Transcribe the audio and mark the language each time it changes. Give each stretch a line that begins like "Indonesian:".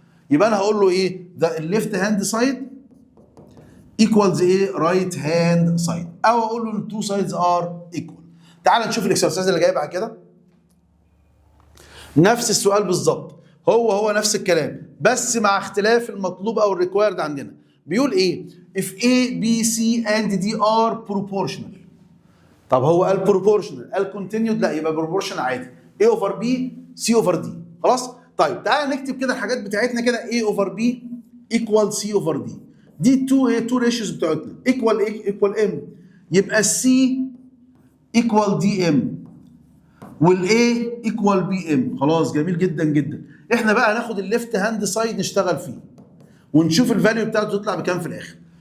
Arabic: يبقى انا هقول له ايه؟ ده الليفت هاند سايد ايكوالز ايه؟ رايت هاند سايد، او اقول له التو سايدز ار ايكوال. تعال نشوف الاكسرسايز اللي جاي بعد كده. نفس السؤال بالظبط، هو نفس الكلام بس مع اختلاف المطلوب او الريكوايرد عندنا. بيقول ايه؟
English: if A B C and D are proportional.
Arabic: طب هو قال proportional، قال continued؟ لا يبقى proportional عادي، A over B C over D. خلاص؟ طيب تعال نكتب كده الحاجات بتاعتنا كده.
English: A over B equal C over D.
Arabic: دي التو ريشيوز بتاعتنا ايكوال ايكوال ام، يبقى السي ايكوال دي ام والاي ايكوال بي ام. خلاص جميل جدا جدا. احنا بقى هناخد الليفت هاند سايد نشتغل فيه ونشوف الفاليو بتاعته تطلع بكام في الاخر.